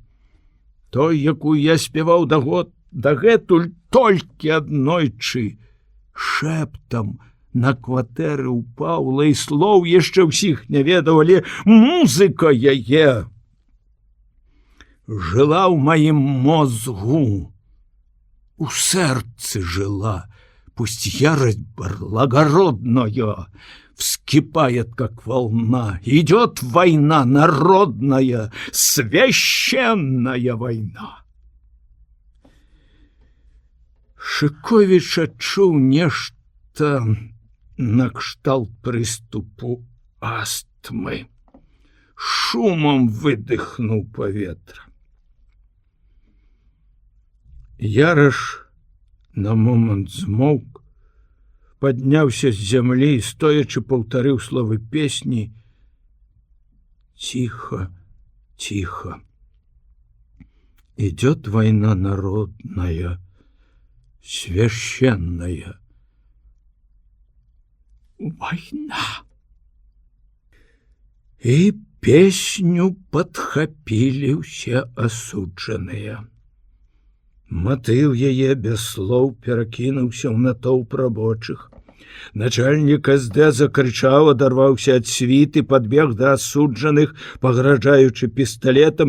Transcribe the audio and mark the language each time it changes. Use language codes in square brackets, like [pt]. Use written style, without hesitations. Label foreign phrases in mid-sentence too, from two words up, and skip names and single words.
[be] Той, якую я спяваў дагэтуль толькі аднойчы, шэптам на кватэры ў Паўла, і слоў яшчэ ўсіх не ведаў, але музыка яе жыла ў маім мозгу, у сэрцы жила. [ru] Пусть ярость благородная вскипает, как волна. Идет война народная, священная война. [be] Шыковіч адчуў нешта накшталт прыступу астмы. Шумом выдыхнуў паветра. Яраш на момант змоўк, падняўся з зямлі і стоячы паўтарыў словы песні. [ru] Тихо, тихо. Идет война народная, священная война. И песню [be] подхапілі ўсе асуджаныя. Матыў яе без слоў перакінуўся ў натоўп рабочых. Начальнік СД закрычаў, адарваўся ад світы, падбег да асуджаных, пагражаючы пісталетам.